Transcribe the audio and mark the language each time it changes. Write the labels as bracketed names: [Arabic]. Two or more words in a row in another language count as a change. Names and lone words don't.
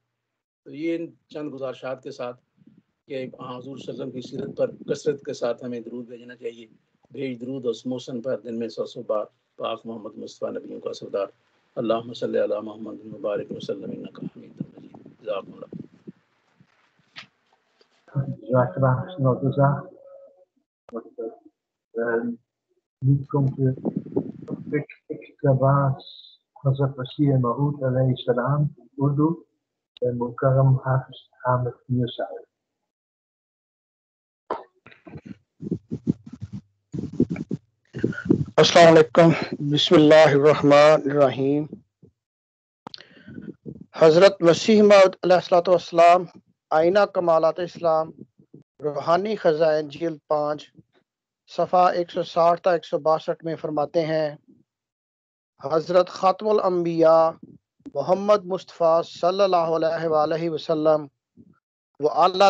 [Urdu] تو یہ چند گزارشات کے ساتھ کہ حضور [Arabic] صلی اللہ علیہ وسلم [Urdu] کی سیرت پر کثرت کے ساتھ ہمیں درود بھیجنا چاہیے. بھیج درود اس موسم پر دن میں 100 بار پاک محمد مصطفیٰ نبیوں کا سردار. [Arabic] اللہم صلی علی محمد مبارک وسلم انک حمید مجید. جزاکم اللہ. [Dutch] Jazakallah snel jazak. Nu komt de topic Iqtibas Hazrat Masih Maud [Arabic] عليه السلام [Dutch] Urdu en Mukarram Hafiz Ahmed Musa. [Arabic] السلام علیکم. بسم اللہ الرحمن الرحیم. [Urdu] حضرت مسیح موعود [Arabic] علیہ الصلوۃ والسلام [Urdu] آئینہ کمالات اسلام روحانی خزائن جلد 5 صفحہ 160 تا 162 میں فرماتے ہیں حضرت خاتم الانبیاء محمد مصطفیٰ [Arabic] صلی اللہ علیہ وآلہ وسلم [Urdu] وہ اعلیٰ